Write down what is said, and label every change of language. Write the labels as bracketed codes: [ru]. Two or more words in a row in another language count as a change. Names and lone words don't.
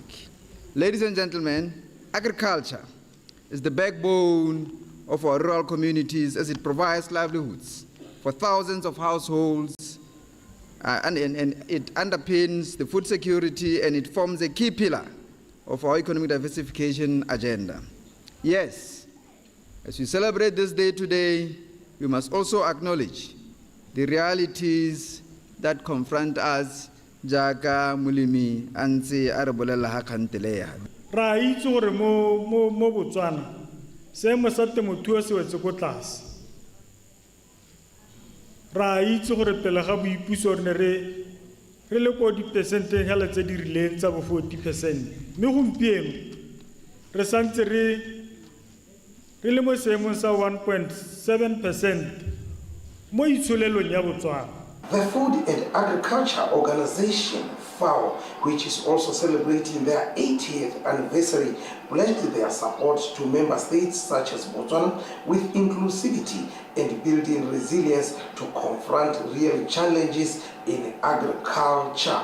[en] Ladies and gentlemen, agriculture is the backbone of our rural communities as it provides livelihoods for thousands of households and it underpins the food security, and it forms a key pillar of our economic diversification agenda. Yes, As we celebrate this day today, we must also acknowledge the realities that confront us [tn] jaaka mulimi antse a re bolela ha kgantele ya. Ra itse gore mo Botswana seemo sa temothuo se wetse ko tlase. Ra itse gore pele ga boipuso re ne re le ko di-percenteng hela tse di rileng tsa bo 40%. Mme gompieno re santse re le mo seemong sa 1.7% mo itsholelong ya Botswana. [en] The Food and Agriculture Organization, FAO, which is also celebrating their 80th anniversary, pledged their support to member states such as Botswana with inclusivity and building resilience to confront real challenges in agriculture.